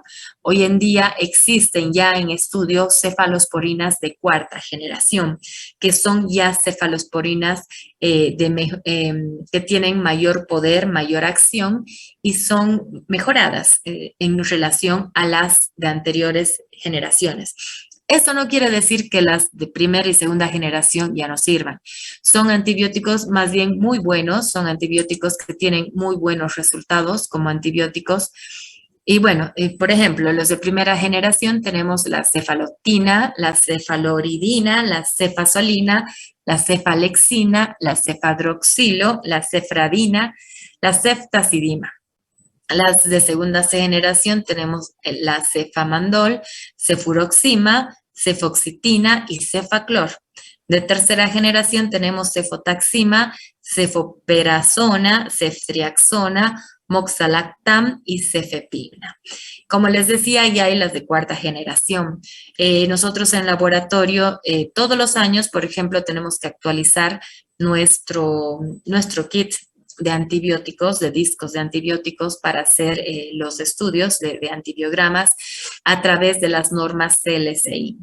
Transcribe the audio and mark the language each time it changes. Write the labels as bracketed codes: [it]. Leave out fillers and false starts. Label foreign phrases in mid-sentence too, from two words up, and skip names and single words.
[es] Hoy en día existen ya en estudio cefalosporinas de cuarta generación, que son ya cefalosporinas que tienen mayor poder, mayor acción y son mejoradas en relación a las de anteriores generaciones. Esto no quiere decir que las de primera y segunda generación ya no sirvan. Son antibióticos más bien muy buenos, son antibióticos que tienen muy buenos resultados como antibióticos. Y bueno, por ejemplo, los de primera generación tenemos la cefalotina, la cefaloridina, la cefazolina, la cefalexina, la cefadroxilo, la cefradina, la ceftazidima. Las de segunda generación tenemos la cefamandol, cefuroxima, cefoxitina y cefaclor. De tercera generación tenemos cefotaxima, cefoperazona, ceftriaxona, moxalactam y cefepimna. Como les decía, ya hay las de cuarta generación. Nosotros en laboratorio, todos los años, por ejemplo, tenemos que actualizar nuestro kit de antibióticos, de discos de antibióticos para hacer los estudios de antibiogramas a través de las normas CLSI.